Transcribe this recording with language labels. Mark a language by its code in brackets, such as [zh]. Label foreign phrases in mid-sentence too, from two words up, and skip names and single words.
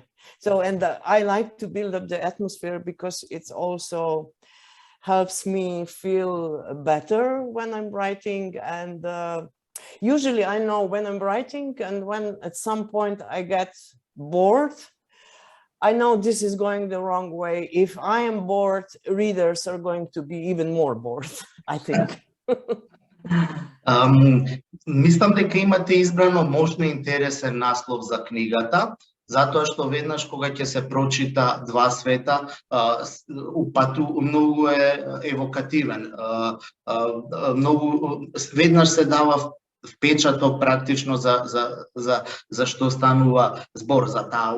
[en] So, and I like to build up the atmosphere because it's also helps me feel better when I'm writing. And usually I know when I'm writing, and when at some point I get bored, I know this is going the wrong way. If I am bored, readers are going to be even more bored, I think. [mk] Мислам дека имате избрано можно интересен наслов за книгата, затоа што веднаш кога ќе се прочита Два света, многу е евокативен, многу веднаш се дава впечаток практично за што станува збор за таа.